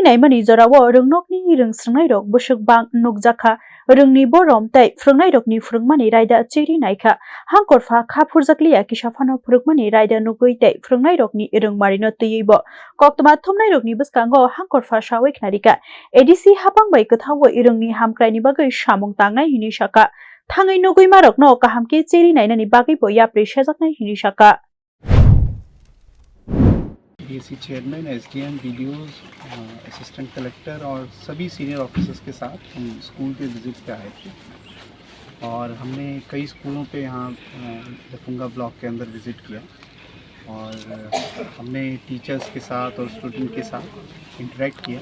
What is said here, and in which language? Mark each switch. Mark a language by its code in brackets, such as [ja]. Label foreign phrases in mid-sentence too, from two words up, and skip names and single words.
[trp] Naimani Zorawo Rungnokni Rung Srangai Rok Bushuk Bang Nukjakha Rungni Borom Tai Frungnai Rokni Frungmani Raida Chiri Naika Hangkorfa Khapurjakliya Kishafano Frugmani Raida Nugui Tai Frungnai Rokni Irung Marino Tuyibo Koktama Thumnai Rokni Buskango Hangkorfa Shawik Narika ADC Hapang Bai Kathawo Irungni Hamkraini Bagai Shamung Tangnai Hini Shaka Thangai Nugui Marok No Kahamke Chiri Nainani Bagai Bo Yapri Shejaknai Hini Shaka [en] DAC chairman SDM videos assistant collector [hi] और सभी [en] senior officers [hi] के साथ हम स्कूल के विजिट पे आए थे और हमने कई स्कूलों पे यहाँ लफुंगा ब्लॉक के अंदर विज़िट किया और हमने टीचर्स के साथ और स्टूडेंट के साथ इंटरेक्ट किया।